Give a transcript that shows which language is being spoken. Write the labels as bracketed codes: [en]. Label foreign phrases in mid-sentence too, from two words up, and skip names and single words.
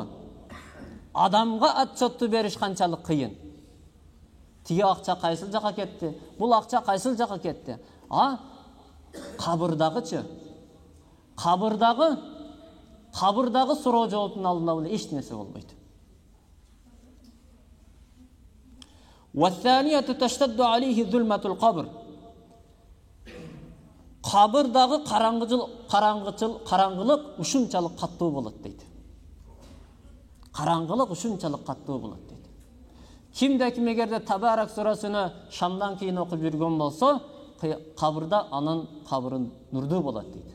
[ky] Адамга отчетту бериш канчалык кыйын. Тиги акча кайсыл жака кетти, бул акча кайсыл жака кетти. Кабырдагычы? Кабырдагы суроо жооптун алдында эле эч нерсе болбойт. [ar] والثانية تشتد عليه ظلمة القبر. [ky] Кабырдагы караңгылык ушунчалык каттуу болот дейт. Караңгылык ушунчалык каттуу болот дейт. Кимде-ким эгерде Табарак сурасыны шамдан кийин окуп жүргөн болсо, кабырда анын кабыры нурдуу болот дейт.